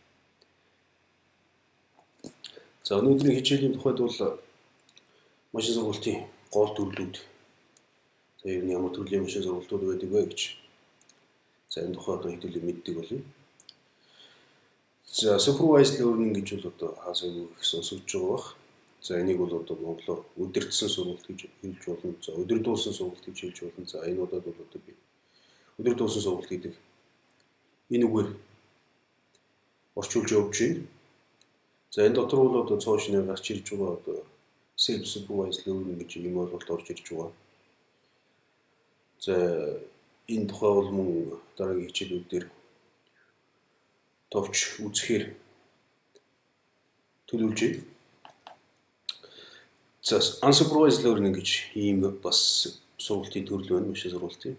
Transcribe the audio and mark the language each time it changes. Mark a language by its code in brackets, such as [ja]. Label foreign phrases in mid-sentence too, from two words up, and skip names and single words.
[mn] За өнөөдрийн хичээлийн тухайд бол машин сургалтын гол төрлүүд. За ер нь ямар төрлийн машин сургалтууд байдаг вэ гэж. За энэ тухай одоо хэдүүлээ мэддэг болъё. За [en] supervised learning [mn] гэж бол одоо хаасаагүй их сонсогдож байгаа бах. За энийг бол одоо монголоор удирдсан сургалт гэж хэлж болно. За удирдуулсан сургалт гэж хэлж болно. За энэ удаад бол одоо би удирдуулсан сургалт гэдэг энэ үгээр орчуулж явж байна. За энэ дотор бол одоо цоошноор гарч ирж байгаа одоо [en] self-supervised learning [mn] гэж юм ойлголт орж ирж байгаа. За энэ тухай бол мөн дараагийн хичээлүүд дээр товч үзэхээр төлөвлөж байна. За [en] unsupervised learning [mn] гэж ийм бас сургалтын төрөл байна машин сургалтын.